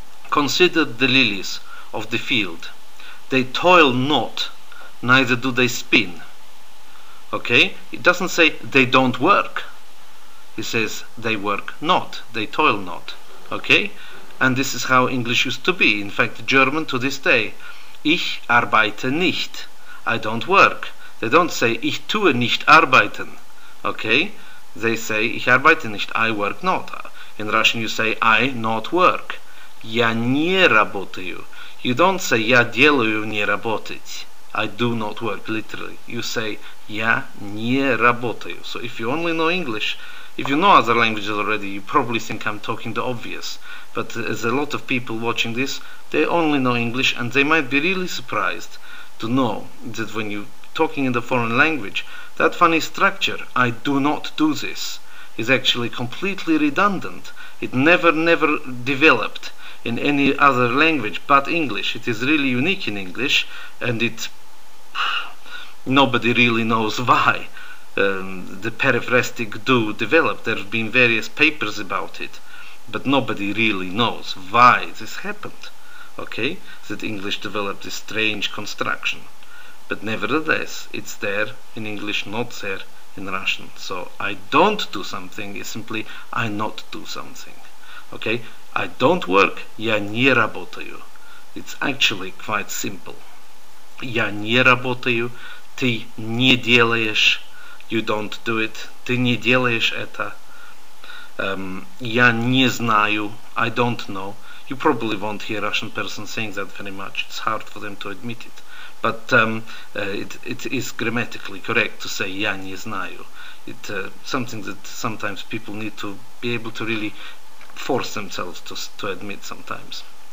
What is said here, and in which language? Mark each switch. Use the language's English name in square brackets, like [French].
[English] Consider the lilies of the field. They toil not, neither do they spin. Okay? It doesn't say they don't work. It says they work not, they toil not. Okay? And this is how English used to be. In fact, German to this day. [German] Ich arbeite nicht. [English] I don't work. They don't say [German] ich tue nicht arbeiten. [English] Okay? They say [German] ich arbeite nicht, [English] I work not. In Russian you say I not work. [Russian] Я не работаю. [English] You don't say [Russian] я делаю не работать. [English] I do not work, literally. You say [Russian] я не работаю. [English] So if you only know English, if you know other languages already, you probably think I'm talking the obvious. But as a lot of people watching this, they only know English and they might be really surprised to know that when you're talking in the foreign language, that funny structure, I do not do this, is actually completely redundant. It never developed in any other language but English. It is really unique in English, and nobody really knows why the periphrastic do developed. There have been various papers about it, but nobody really knows why this happened. Okay, that English developed this strange construction, but nevertheless it's there in English, not there in Russian. So I don't do something is simply I not do something. Okay, I don't work, [Russian] я не работаю. [English] It's actually quite simple. [Russian] Я не работаю, ты не делаешь, [English] you don't do it, [Russian] ты не делаешь это. Я не знаю, [English] I don't know. You probably won't hear a Russian person saying that very much. It's hard for them to admit it. But it is grammatically correct to say [Russian] я не знаю. [English] It's something that sometimes people need to be able to really force themselves to admit sometimes.